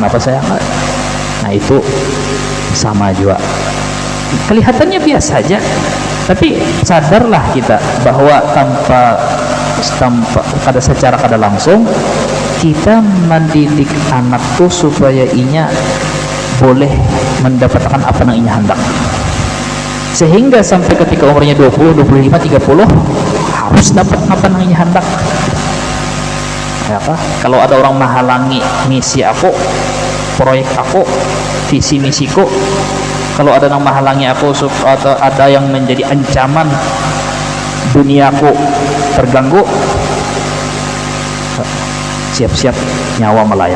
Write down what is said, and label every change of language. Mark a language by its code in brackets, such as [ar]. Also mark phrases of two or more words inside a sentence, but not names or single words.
[id] apa sayang nah itu sama juga kelihatannya biasa saja tapi sadarlah kita bahwa tanpa kada secara kada langsung kita mendidik anak tuh supaya inya boleh mendapatkan apa yang inya hendak sehingga sampai ketika umurnya 20, 25, 30 harus dapat apa yang inya hendak ya apa? Kalau ada orang menghalangi misi aku proyek aku visi misiku, kalau ada yang menghalangi aku atau ada yang menjadi ancaman duniaku terganggu, siap-siap nyawa melayang.